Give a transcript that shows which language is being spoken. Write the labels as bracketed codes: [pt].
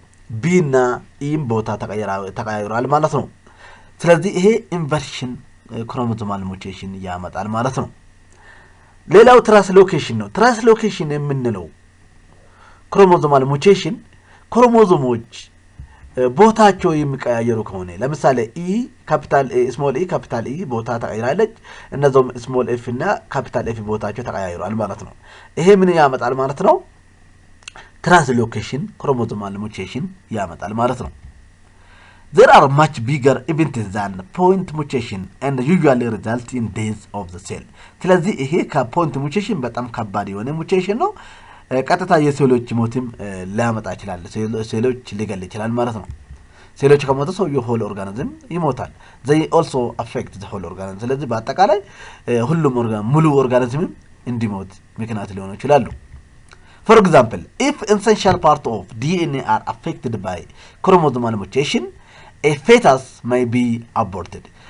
[am] ቢ እና ኢም ቦታ ተቀያይሯል ማለት ነው። ስለዚህ ይሄ ኢንቨርሽን ክሮሞዞማል ሙቴሽን ያመጣል ማለት ነው። ሌላው ትራንስሎኬሽን ነው። ትራንስሎኬሽን የምንለው ክሮሞዞማል ሙቴሽን ክሮሞዞሞች ቦታቸው የሚቀያየሩ ከሆነ ለምሳሌ ስሞል ኢ ካፒታል ኢ ቦታ ተቀይራለች፣ እነዚህም ስሞል ኤፍ እና ካፒታል ኤፍ ቦታቸው ተቀያይሯል ማለት ነው። ይሄ ምን ያመጣል ማለት ነው? ትራንስሎኬሽን ክሮሞዞማል ሙቴሽን ያመጣል ማለት ነው። [en] There are much bigger events than point mutation and usually result in death of the cell. [am] ስለዚህ ይሄ ከፖይንት ሙቴሽን በጣም ከባድ የሆነ ሙቴሽን ነው። ቀጥታ የሴሎች ሞትም ሊያመጣ ይችላል። ሴሎች ሊገል ይችላል ማለት ነው። ሴሎች ከሞቱ ሰው የሆል ኦርጋኒዝም ይሞታል። [en] they also affect the whole organism። [am] ስለዚህ በአጠቃላይ ሁሉም ሙሉ ኦርጋኒዝም እንዲሞት ምክንያት ሊሆኑ ይችላሉ። [en] For example, if essential part of DNA are affected by chromosomal mutation, a fetus may be aborted.